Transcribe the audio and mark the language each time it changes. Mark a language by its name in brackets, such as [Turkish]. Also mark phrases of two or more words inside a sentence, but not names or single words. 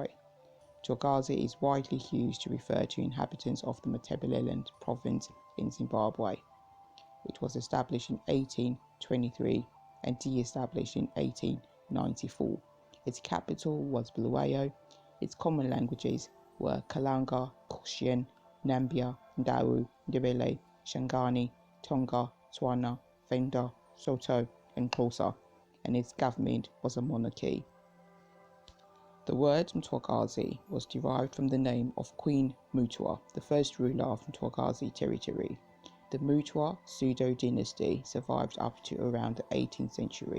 [English] Mthwakazi is widely used to refer to inhabitants of the Mthwakazi province in Zimbabwe. It was established in 1823 and de-established in 1894. Its capital was Bulawayo. Its common languages were Kalanga, Kushian, Nambia, Ndawu, Ndebele, Shangani, Tonga, Tswana, Venda, Soto, and Xhosa, and its government was a monarchy. The word Mthwakazi was derived from the name of Queen Mutwa, the first ruler of Mthwakazi territory. The Mutwa pseudo-dynasty survived up to around the 18th century.